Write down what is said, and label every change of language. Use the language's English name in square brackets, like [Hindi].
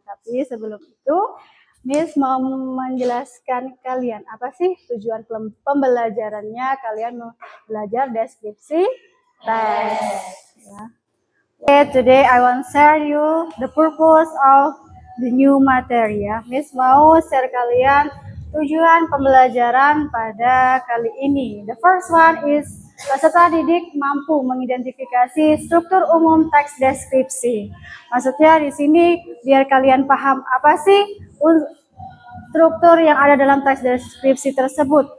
[Indonesian] Tapi sebelum itu, Miss mau menjelaskan kalian apa sih tujuan pembelajarannya. Kalian mau belajar deskripsi teks. Ya. [English] Okay, today I want share you the purpose of the new materi ya. [Indonesian] Miss mau share kalian tujuan pembelajaran pada kali ini. [English] The first one is [Indonesian] peserta didik mampu mengidentifikasi struktur umum teks deskripsi. Maksudnya di sini biar kalian paham apa sih struktur yang ada dalam teks deskripsi tersebut.